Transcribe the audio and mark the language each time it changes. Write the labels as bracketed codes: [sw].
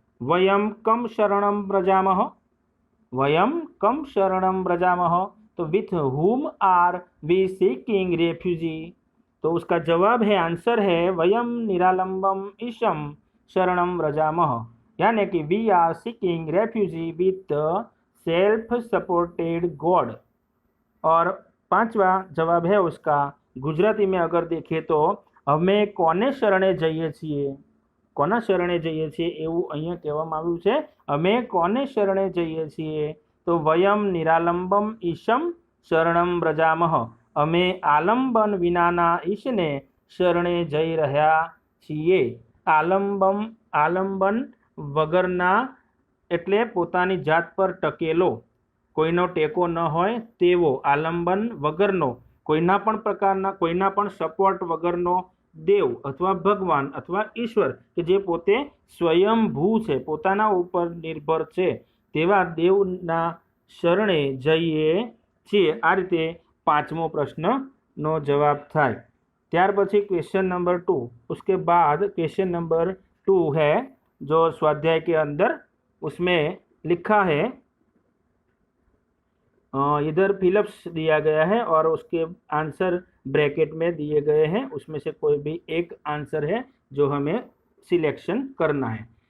[sa] वयम कम शरणं व्रजामः, वयम कम शरणं व्रजामः, तो [en] With whom are we seeking refuge. [hi] तो उसका जवाब है, आंसर है [sa] वयम निरालंबम ईशम शरणं व्रजामः, [hi] यानी कि [en] We are seeking refugee with self supported god. [hi] और पांचवा जवाब है उसका गुजराती में अगर देखें तो [gu] અમે કોને શરણે જઈએ છીએ, કોના શરણે જઈએ છીએ એવું અહીંયા કહેવામાં આવ્યું છે, અમે કોને શરણે જઈએ છીએ, તો [sa] વયમ નિરાલંબમ ઈશમ શરણમ વ્રજામહ, [gu] અમે આલંબન વિનાના ઈશને શરણે જઈ રહ્યા છીએ। આલંબન વગરના એટલે પોતાની જાત પર ટકેલો, કોઈનો ટેકો ન હોય તેવો, આલંબન વગરનો, કોઈના પણ પ્રકારના કોઈના પણ સપોર્ટ વગરનો દેવ અથવા ભગવાન અથવા ઈશ્વર કે જે પોતે સ્વયંભૂ છે, પોતાના ઉપર નિર્ભર છે તેવા દેવના શરણે જઈએ છીએ। આ રીતે પાંચમો પ્રશ્નનો જવાબ થાય। ત્યાર પછી [hi] ક્વેશ્चन नंबर 2, उसके बाद क्वेश्चन नंबर 2 है जो स्वाध्याय के अंदर, उसमें लिखा है इधर फिलअप्स दिया गया है और उसके आंसर ब्रैकेट में दिए गए हैं, उसमें से कोई भी एक आंसर है जो हमें सिलेक्शन करना है।